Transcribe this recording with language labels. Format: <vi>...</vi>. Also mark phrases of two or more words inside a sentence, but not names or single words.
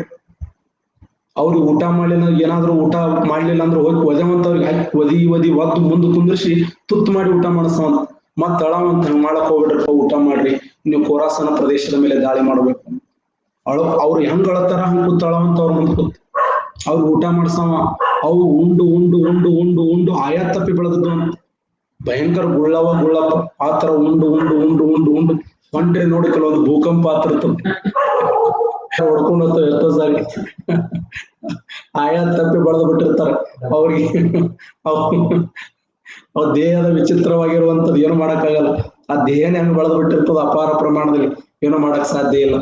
<kn>ಅವ್ರಿಗೆ ಊಟ ಮಾಡ್ಲಿಲ್ಲ, ಏನಾದ್ರು ಊಟ ಮಾಡ್ಲಿಲ್ಲ ಅಂದ್ರೆ ಹೋಗಿ ಒದೆವಂತವ್ರಿಗೆ ಹಾಕಿ ಒದಿ ಒದ್ದು ಮುಂದೆ ಕುಂದಿರ್ಸಿ ತುತ್ತು ಮಾಡಿ ಊಟ ಮಾಡಿಸೋಣ. ಮತ್ತ ಅಳವಂತ ಹಂಗ್ ಮಾಡಕ್ ಹೋಗ್ಬಿಡ್ರಪ್ಪ, ಊಟ ಮಾಡ್ರಿ, ನೀವು ಖೋರಾಸನ ಪ್ರದೇಶದ ಮೇಲೆ ದಾಳಿ ಮಾಡ್ಬೇಕು. ಅವ್ರು ಹೆಂಗ್ ಅಳತಾರ ಹಂಗ್ ಕೂತ್ ಅಳವಂತ ಅವ್ರ ಮುಂದೆ ಕೂತ್ ಅವ್ರು ಊಟ ಮಾಡ್ಸವ. ಅವು ಉಂಡು ಉಂಡು ಉಂಡು ಉಂಡು ಉಂಡು ಆಯಾ ತಪ್ಪಿ ಬೆಳೆದದ್ದು ಅಂತ. ಭಯಂಕರ ಗುಳ್ಳಪ್ಪ ಆತರ ಉಂಡು ಉಂಡು ಉಂಡು ಉಂಡು ಉಂಡು ಹೊಂಟ್ರೆ ನೋಡಿ ಕೆಲವೊಂದು ಭೂಕಂಪ ಆತರ ಹೊಡ್ಕೊಂಡು ಹೋಗ್ತಾವ ಎಷ್ಟೋ ಸಾರಿ. ಆಯಾ ತಪ್ಪಿ ಬೆಳೆದು ಬಿಟ್ಟಿರ್ತಾರ ಅವ್ರಿಗೆ. ಅವ್ರ ದೇಹದ ವಿಚಿತ್ರವಾಗಿರುವಂತದ್ದು ಏನು ಮಾಡಕ್ಕಾಗಲ್ಲ. ಆ ದೇಹನೇ ಹೆಂಗ್ ಬೆಳೆದು ಬಿಟ್ಟಿರ್ತದ ಅಪಾರ ಪ್ರಮಾಣದಲ್ಲಿ, ಏನೋ ಮಾಡಕ್ ಸಾಧ್ಯ ಇಲ್ಲ.</kn>